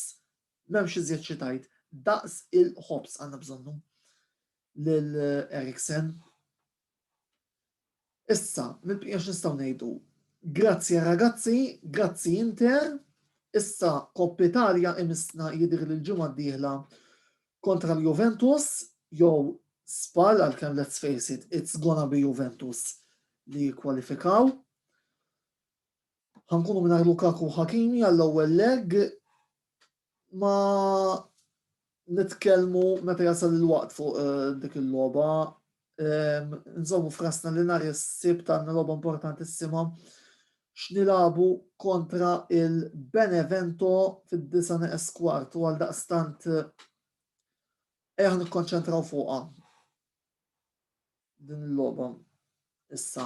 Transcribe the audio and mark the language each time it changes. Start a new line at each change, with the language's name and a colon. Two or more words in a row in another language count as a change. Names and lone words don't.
Maltese: M'hemmx iżjed xi tgħid, daqs il-ħobs għandna bżonnu lil Eriksen. Issa, mill-bqija x'nistgħu ngħidu. Grazzi ragazzi, grazzi Inter. Issa Koppa Italja imisna jidher li l-ġimgħa d-dieħla kontra l-Juventus jew Spal għalkemm
English: let's face it, it's gonna be Juventus
Maltese: li jikkwalifikaw. Ħankunu mingħajr Lukaku Hakimi għall-ewwel leg ma nitkellmu meta jasal il-waqt fuq dik il-logħba. Nżommu frasna li nhar is-sibt għandna logħba importantissima x'nilagħbu kontra il-Benevento fid-9 u għaldaqstant ejja nikkonċentraw fuqha din il-logħba issa.